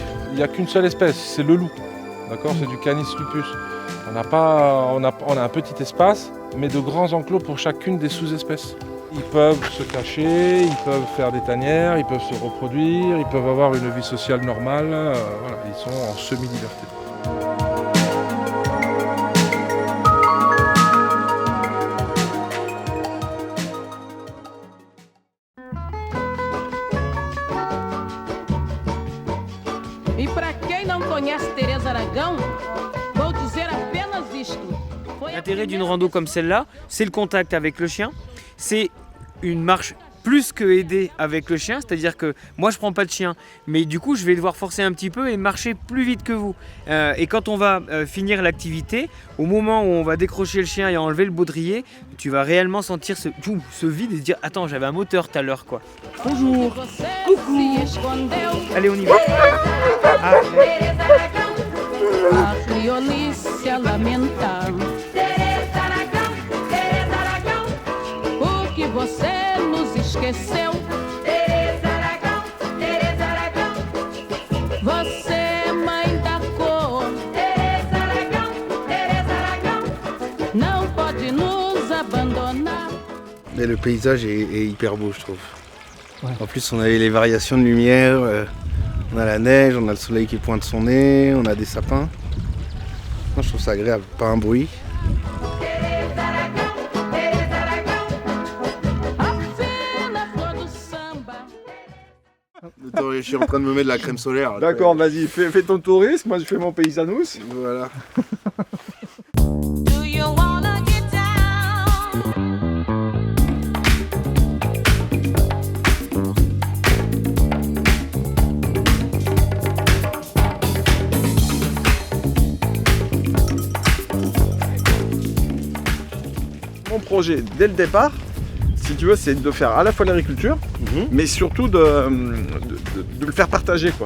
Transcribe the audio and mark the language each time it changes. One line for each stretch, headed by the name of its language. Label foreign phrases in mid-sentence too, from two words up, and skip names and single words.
French: Il n'y a qu'une seule espèce, c'est le loup. D'accord, c'est du Canis lupus. On a un petit espace, mais de grands enclos pour chacune des sous-espèces. Ils peuvent se cacher, ils peuvent faire des tanières, ils peuvent se reproduire, ils peuvent avoir une vie sociale normale. Voilà, ils sont en semi-liberté.
Portuguese: E para quem não conhece Teresa Aragão, vou dizer apenas isto.
French: L'intérêt d'une rando comme celle-là, c'est le contact avec le chien. C'est une marche plus que aidée avec le chien, c'est-à-dire que moi je prends pas de chien, mais du coup je vais devoir forcer un petit peu et marcher plus vite que vous. Et quand on va finir l'activité, au moment où on va décrocher le chien et enlever le baudrier, tu vas réellement sentir ce vide et se dire attends, j'avais un moteur tout à l'heure quoi. Bonjour. Coucou. Allez, on y va.
Portuguese: A Cleonice lamenta. O que você nos esqueceu? Teresa Aragão, Teresa Aragão. Você é mãe da cor. Teresa Aragão, Teresa Aragão. Não pode nos abandonar.
French: Et le paysage est hyper beau, je trouve. Ouais. En plus, on a les variations de lumière, on a la neige, on a le soleil qui pointe son nez, on a des sapins. Moi, je trouve ça agréable, pas un bruit. Attends, je suis en train de me mettre de la crème solaire. D'accord, vas-y, fais ton tourisme, moi je fais mon paysanous. Voilà.
English: Do you wanna get down?
French: Mon projet, dès le départ, si tu veux, c'est de faire à la fois l'agriculture, mais surtout de le faire partager, quoi.